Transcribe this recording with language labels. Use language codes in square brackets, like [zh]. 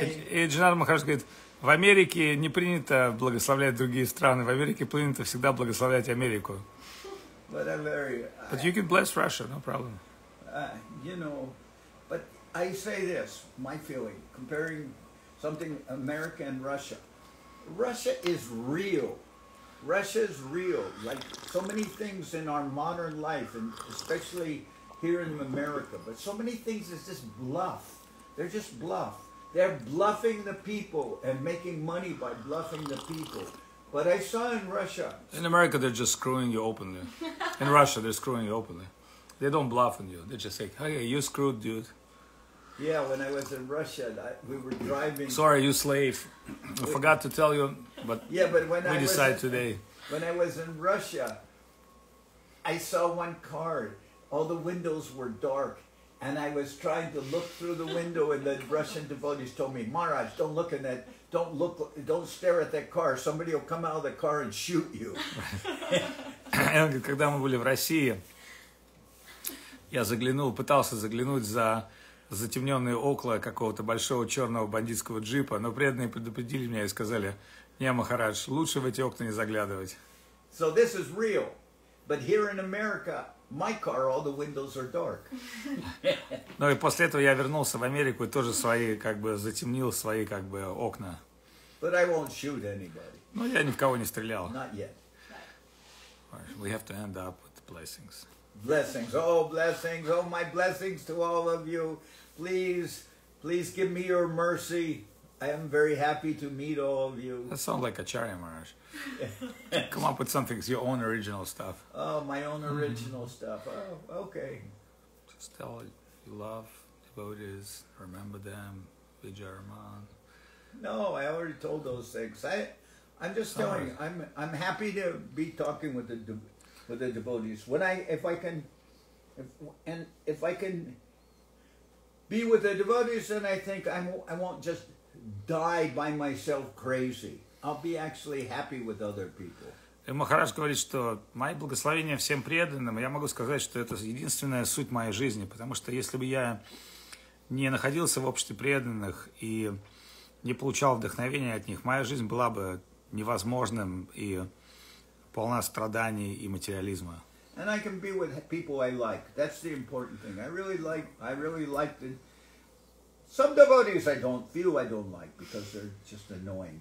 [ru] И Джанардан Махарадж говорит, в Америке не принято благословлять другие страны, в Америке принято всегда благословлять Америку. [en] But you can bless Russia, no problem. You know, but I say this, my feeling, comparing something America and Russia. Russia is real. Russia is real. Like so many things in our modern life, and especially here in America, but so many things is just bluff. They're just bluff. They're bluffing the people and making money by bluffing the people. But I saw in Russia. In America, they're just screwing you openly. In Russia, they're screwing you openly. They don't bluff on you. They just say, hey, you screwed, dude. Yeah, when I was in Russia, we were driving. Sorry, you slave. I forgot to tell you, but yeah, but when we decide today. When I was in Russia, I saw one car. All the windows were dark. And I was trying to look through the window, and the Russian devotees told me, Maharaj, don't stare at that car. Somebody will come out of the car and shoot you. [ru] Когда мы были в России, я пытался заглянуть за затемненные окна какого-то большого черного бандитского джипа, но преданные предупредили меня и сказали, не, Махарадж, лучше в эти окна не заглядывать. [en] So this is real. But here in America, my car, all the windows are dark. [ru] Ну и после этого я вернулся в Америку и тоже затемнил свои окна. [en] But I won't shoot anybody. [ru] Ну я ни в кого не стрелял. [en] Not yet. We have to end up with blessings. Blessings, oh my blessings to all of you. Please give me your mercy. I am very happy to meet all of you. That sounds like Acharya Maharaj. Come up with something, it's your own original stuff. Oh, my own original stuff. Oh, okay. Just tell you love devotees, remember them, Vijayaraman. No, I already told those things. I'm just telling you, I'm happy to be talking with the devotees. If I can be with the devotees, then I think I won't just die by myself crazy. I'll be actually happy with other people. [ru] И Махарадж говорит, что мои благословения всем преданным, я могу сказать, что это единственная суть моей жизни, потому что если бы я не находился в обществе преданных и не получал вдохновения от них, моя жизнь была бы невозможным и полна страданий и материализма. [en] And I can be with people I like. That's the important thing. I really like the. Some devotees I don't like because they're just annoying.